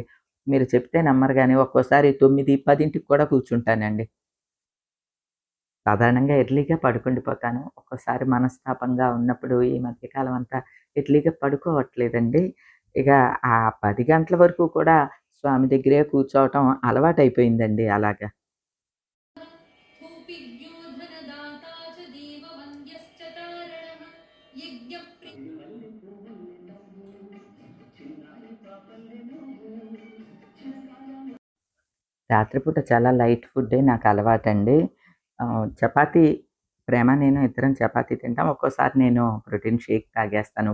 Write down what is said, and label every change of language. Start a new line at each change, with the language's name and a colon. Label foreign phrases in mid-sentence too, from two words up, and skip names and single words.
Telugu: మీరు చెప్తే నమ్మరు గానీ ఒక్కోసారి 9, 10కి కూడా కూర్చుంటానండి. సాధారణంగా ఎర్లీగా పడుకుండిపోతాను. ఒక్కోసారి మనస్తాపంగా ఉన్నప్పుడు ఈ మధ్య కాలం అంతా ఎర్లీగా పడుకోవట్లేదండి. ఇక ఆ 10 గంటల వరకు కూడా స్వామి దగ్గరే కూర్చోవటం అలవాటయిపోయిందండి అలాగా.
Sanskrit: भूपिभ्यो धनदाता च देववन्द्यश्च तारणः यज्ञप्रि
Telugu: రాత్రిపూట చాలా
English: light food
Telugu: నాకు అలవాటండి. చపాతీ ప్రేమ నేను ఇద్దరం చపాతీ తింటాం. ఒక్కోసారి నేను
English: protein shake
Telugu: తాగేస్తాను.